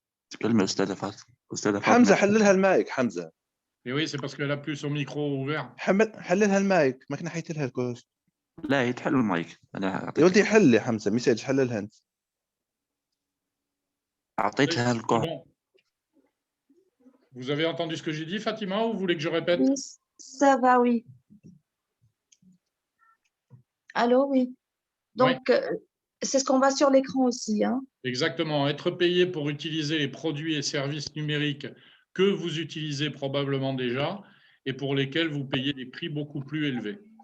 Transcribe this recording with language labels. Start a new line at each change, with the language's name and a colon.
Arabic: تكلم أستاذة فاطمة. حمزة حللها المايك حمزة.
French: Et oui, c'est parce qu'elle a plus son micro ouvert.
Arabic: حللها المايك، ما كنا حيت لها الكوست. لا هي تحل المايك. أنا يا ولدي حل يا حمزة ميساج، حللها أنت. أعطيتها الكود.
French: Vous avez entendu ce que j'ai dit, Fatima, ou vous voulez que je répète? Oui, ça va, oui. Allô, oui. Donc, c'est ce qu'on voit sur l'écran aussi. Hein. Exactement. Être payé pour utiliser les produits et services numériques que vous utilisez probablement déjà et pour lesquels vous payez des prix beaucoup plus élevés.